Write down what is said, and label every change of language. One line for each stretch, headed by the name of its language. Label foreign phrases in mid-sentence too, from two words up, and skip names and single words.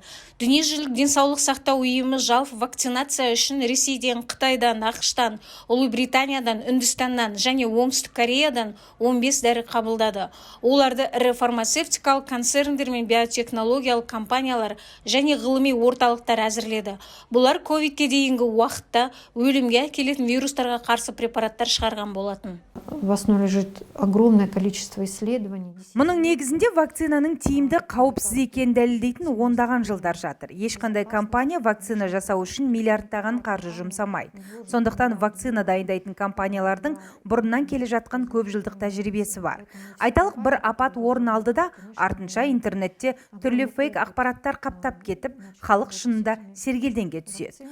Kazakh: Дүниежүзілік денсаулық сақтау ұйымы жалпы вакцинация үшін Ресейден, Қытайдан, ақш-тан, Ұлыбританиядан, Үндістаннан және Оңтүстік Кореядан 15 дәрі қабылдады. Оларды ірі фармацевтикалық концерндер мен биотехнологиялық компаниялар және ғылыми орталықтар әзірледі. Бұлар ковидке дейінгі уақытта өлімге әкелетін вирустарға қарсы препараттар шығарған болатын.
Russian: В основе лежит огромное количество исследований.
Kazakh: Мұның негізінде вакцинаның тиімді қауіпсіз екенін дәлелдейтін ондаған жылдар жатыр. Ешқандай компания вакцина жасау үшін миллиардтаған қаржы жұмсамайды. Сондықтан вакцина дайындайтын компаниялардың бұрыннан келе жатқан көп жылдық тәжірибесі бар. Айталық бір апат орын алды да, артынша интернетте түрлі фейк ақпараттар қаптап кетіп, халық шынында сергелденге түседі.